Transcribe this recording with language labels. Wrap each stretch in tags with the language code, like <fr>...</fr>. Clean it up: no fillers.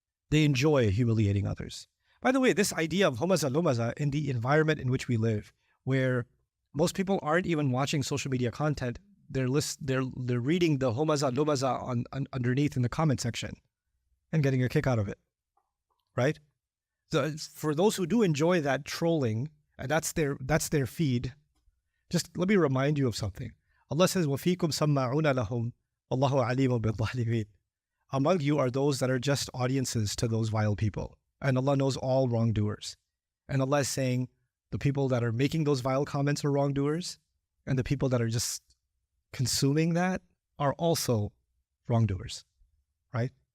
<en>They enjoy humiliating others. By the way, this idea of lumaza in the environment in which we live, where most people aren't even watching social media content, they're reading the lumaza on underneath in the comment section and getting a kick out of it, right? So for those who do enjoy that trolling, and that's their feed, just let me remind you of something.</en> <ar>Allah says, وَفِيكُمْ سَمَّعُونَ لَهُمْ وَاللَّهُ عَلِيمٌ بِالظَّالِمِينَ.</ar> <en>Among you are those that are just audiences to those vile people. And Allah knows all wrongdoers. And Allah is saying the people that are making those vile comments are wrongdoers, and the people that are just consuming that are also wrongdoers, right?</en>